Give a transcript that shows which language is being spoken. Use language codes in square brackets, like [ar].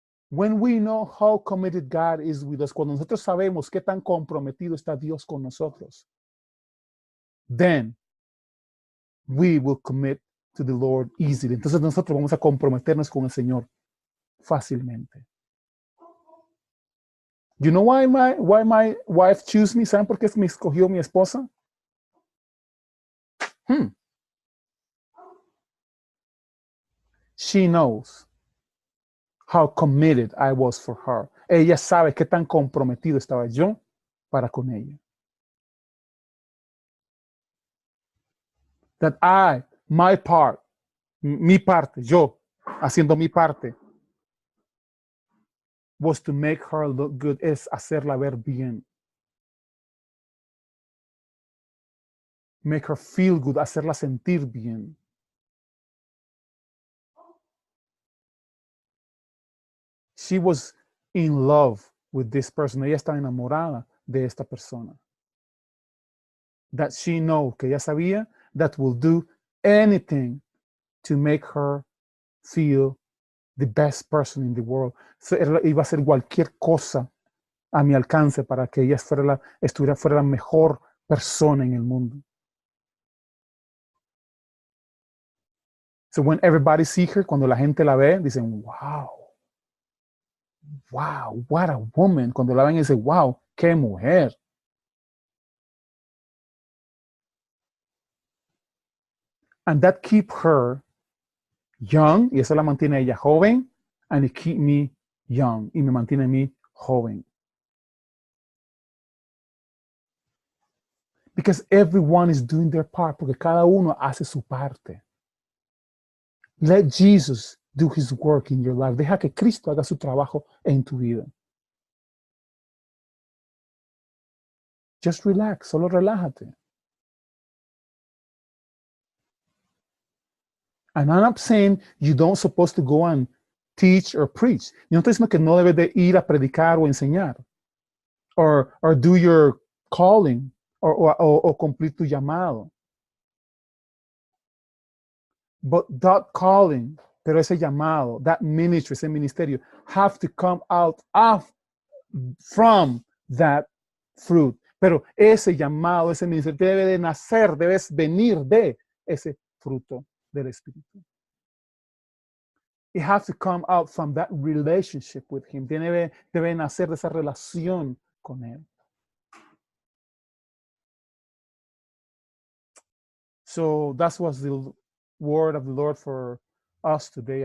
[en] When we know how committed God is with us, [es] cuando nosotros sabemos qué tan comprometido está Dios con nosotros, [en] then we will commit to the Lord easily. [es] Entonces nosotros vamos a comprometernos con el Señor fácilmente. [en] You know why my wife chose me? [es] ¿Saben por qué me escogió mi esposa? [en] She knows how committed I was for her. [es] Ella sabe qué tan comprometido estaba yo para con ella. [en] That my part, [es] mi parte, yo, haciendo mi parte, [en] was to make her look good, [es] es hacerla ver bien. [en] Make her feel good, [es] hacerla sentir bien. [en] She was in love with this person. [es] Ella está enamorada de esta persona. [en] That she know, [es] que ella sabía, [en] that will do anything to make her feel the best person in the world. [es] So, iba a hacer cualquier cosa a mi alcance para que ella fuera la mejor persona en el mundo. [en] So when everybody see her, [es] cuando la gente la ve, dicen, [en] wow, what a woman. [es] Cuando la ven, dicen, wow, qué mujer. [en] And that keep her young, [es] y eso la mantiene ella joven, [en] and it keep me young, [es] y me mantiene a mí joven. [en] Because everyone is doing their part, [es] porque cada uno hace su parte. [en] Let Jesus do his work in your life. [es] Deja que Cristo haga su trabajo en tu vida. [en] Just relax, [es] solo relájate. [en] And I'm not saying you don't supposed to go and teach or preach. [es] Yo no estoy diciendo que no debes de ir a predicar o enseñar. [en] Or do your calling. [es] O cumplir tu llamado. [en] But that calling, [es] pero ese llamado, [en] that ministry, [es] ese ministerio, [en] have to come out from that fruit. [es] Pero ese llamado, ese ministerio debe de nacer, debes venir de ese fruto del Espíritu. [en] It has to come out from that relationship with him. [es] Debe nacer de esa relación con él. [en] So that was the word of the Lord for us today.